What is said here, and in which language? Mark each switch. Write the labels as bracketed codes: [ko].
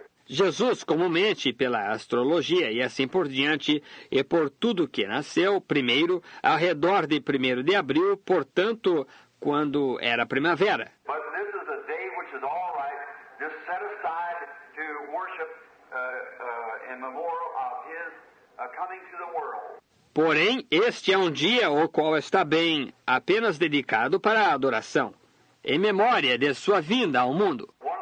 [pt] Jesus, comumente, pela astrologia e assim por diante, e por tudo que nasceu, primeiro, ao redor de 1º de abril, portanto, quando era primavera. [en] But this is a day which is all right, just set aside to worship in memorial of his coming to the world. [pt] Porém, este é um dia o qual está bem apenas dedicado para a adoração, em memória de sua vinda ao mundo.